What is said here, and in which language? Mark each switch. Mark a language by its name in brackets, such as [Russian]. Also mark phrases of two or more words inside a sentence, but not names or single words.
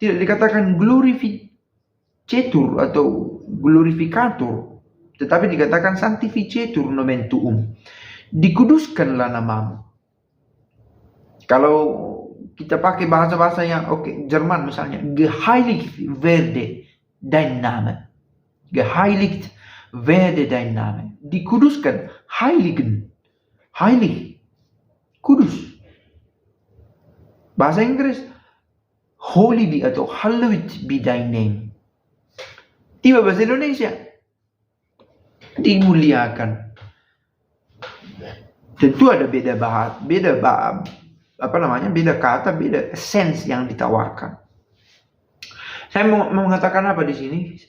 [Indonesian] Tidak dikatakan glorificetur atau glorificator, tetapi dikatakan [Latin] sanctificetur nomen tuum. [Indonesian] Dikuduskanlah namamu. Kalau kita pakai bahasa-bahasa yang Jerman misalnya, [German] geheiligt werde dein Name. Geheiligt werde dein Name. [Indonesian] Dikuduskan, heiligen. Heilig, kudus. Bahasa Inggris, [English] holy be atau hallowed be thy name. [Indonesian] Tiba bahasa Indonesia, dimuliakan. Tentu ada beda kata, beda sense yang ditawarkan. Saya mau mengatakan apa di sini?